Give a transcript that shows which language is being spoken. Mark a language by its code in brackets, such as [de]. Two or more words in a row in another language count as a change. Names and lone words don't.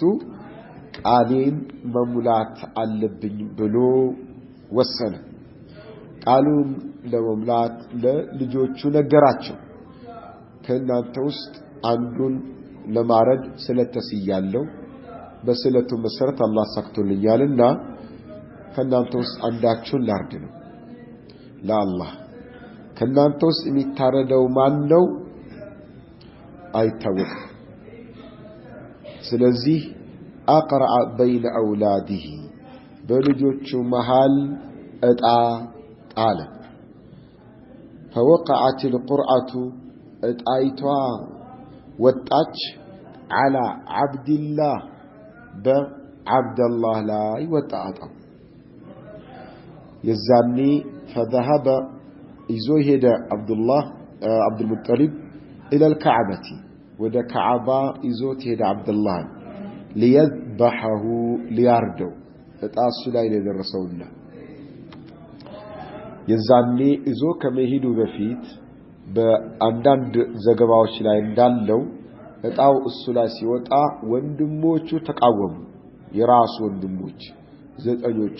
[am] ቃሌን መሙላት አለብኝ ብሎ ወሰነ ቃሉን ለመሙላት ለልጆቹ ነገራቸው ከእናንተ ውስጥ አንዱን ለማረድ ስለተስያለው በስለቱ መሰረት አላህ ሰክቶልኛልና ከእናንተ ውስጥ አንዳችሁን ላርድ ነው ለአላህ ከእናንተ ውስጥ የሚታረደው ማን ነው አይታወቅም ስለዚህ [ar] أقرع بين أولاده [am] በልጆቹ መሃል እጣ ጣለ [ar] فوقعت القرعة [am] እጣይቷ ወጣች [ar] على عبد الله بعبد الله [am] ላይ ወጣጣ የዛኔ فذهب ይዞ ሄደ [ar] عبد المطلب إلى الكعبة [am] ወደ ካዕባ ይዞት ሄደ [ar] عبدالله ليذبحه [am] لياردو እጣሱ ላይ ደረሰውና የዛኔ ይዞ ከመሄዱ በፊት በአንዳንድ ዘገባዎች ላይ እንዳለው እጣው እሱ ላይ ሲወጣ ወንድሞቹ ተቃወሙ የራሱ ወንድሞች ዘጠኞቹ